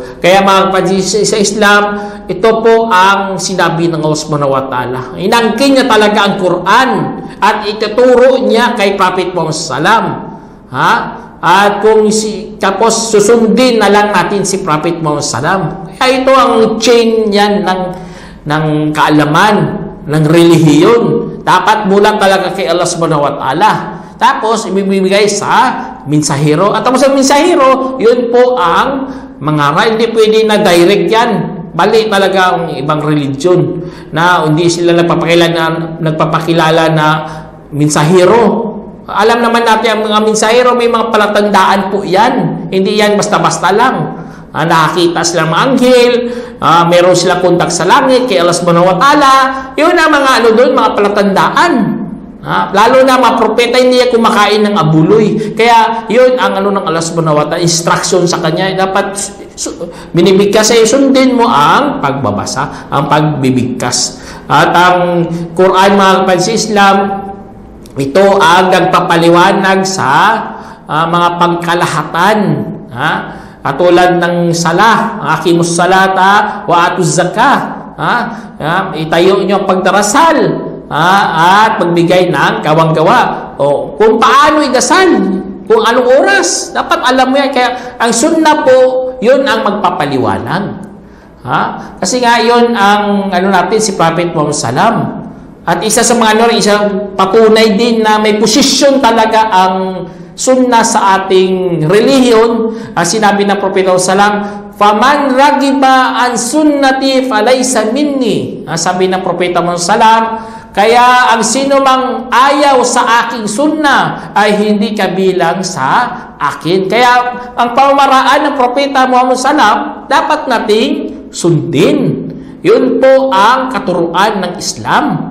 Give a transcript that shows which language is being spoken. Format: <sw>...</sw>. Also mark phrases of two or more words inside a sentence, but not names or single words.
<tl>Kaya mga kapatid sa Islam, ito po ang sinabi ng Allah</tl> <ar>سبحانه وتعالى.</ar> <tl>Inangkin niya talaga ang Quran at ituturo niya kay Prophet Muhammad sallam. At kung tapos susundin na lang natin si Prophet Muhammad sallam. Kaya ito ang chain yan ng kaalaman, ng relihiyon. Dapat mula talaga kay Allah</tl> <ar>سبحانه وتعالى.</ar> <tl>Tapos, ibibigay sa mensahero. At tapos ang mensahero, yun po ang mangaral. Hindi pwede na direct yan. Bali talaga ang ibang religion na hindi sila nagpapakilala na mensahero. Alam naman natin ang mga mensahero, may mga palatandaan po yan. Hindi yan basta-basta lang. Nakakita silang mga anghel, meron silang kontak sa langit kay Allah</tl> <ar>سبحانه وتعالى.</ar> <tl>Yun ang mga doon, mga palatandaan. Lalo na mga propeta, hindi niya kumakain ng abuloy. Kaya yun ang ng Allah</tl> <ar>سبحانه وتعالى,</ar> <tl>instruction sa kanya. Dapat binibigkas ay sundin mo ang pagbabasa, ang pagbibigkas. At ang Quran mga kapatid sa Islam, ito ang nagpapaliwanag sa mga pangkalahatan. Katulad ng salah,</tl> <ar>أقيموا الصلاة وآتوا الزكاة.</ar> <tl>Itayo niyo ang pagdarasal at magbigay ng kawang-gawa. Kung paano idasal, kung anong oras, dapat alam mo yan. Kaya ang sunna po, yun ang magpapaliwanag. Kasi nga yun ang natin si Prophet Muhammad sallam. At isa sa mga isang patunay din na may posisyon talaga ang sunna sa ating relihiyon. Sinabi ng Propeta</tl> <ar>سلم، فمن رغب عن سنتي فليس مني.</ar> <tl>Sabi ng Propeta sallam, kaya ang sino mang ayaw sa aking sunna ay hindi kabilang sa akin. Kaya ang pamamaraan ng Propeta Muhammad sallam dapat nating sundin. Yun po ang katuruan ng Islam.</tl>